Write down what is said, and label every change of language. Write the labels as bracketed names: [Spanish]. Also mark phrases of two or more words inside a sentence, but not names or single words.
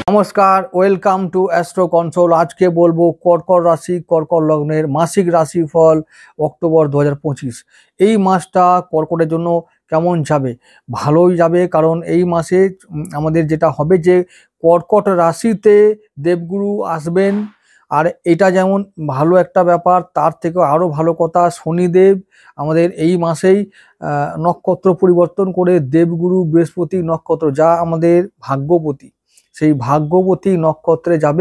[Bangla] নমস্কার [English] welcome to [Bangla] এস্ট্রো কন্ট্রোল। আজকে বলবো কর্কট রাশি কর্কট লগ্নের মাসিক রাশিফল অক্টোবর 2025। এই মাসটা কর্কটের জন্য কেমন যাবে? ভালোই যাবে, কারণ এই মাসে আমাদের যেটা হবে যে কর্কট রাশিতে দেবগুরু আসবেন। আর এটা যেমন ভালো একটা ব্যাপার, তার থেকে আরো ভালো কথা শনিদেব আমাদের এই মাসেই নক্ষত্র পরিবর্তন করে দেবগুরু বৃহস্পতি নক্ষত্র, যা আমাদের ভাগ্যপতি, সেই ভাগ্যবতী নক্ষত্রে যাবে।